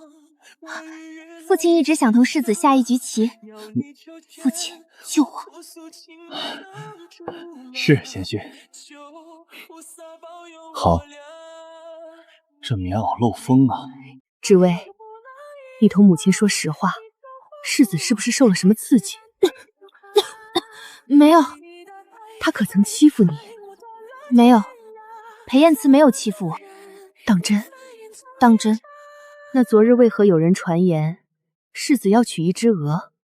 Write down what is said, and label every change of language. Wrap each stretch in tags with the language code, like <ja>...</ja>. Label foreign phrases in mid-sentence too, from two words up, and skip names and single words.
<zh>父親一直想同世子下一局棋。父親，救我！是賢婿。好。這棉襖漏風啊。知微，你同母親說實話，世子是不是受了什麼刺激？沒有。他可曾欺負你？沒有。裴燕慈沒有欺負我。當真？當真。那昨日為何有人傳言世子要娶一隻鵝？</zh>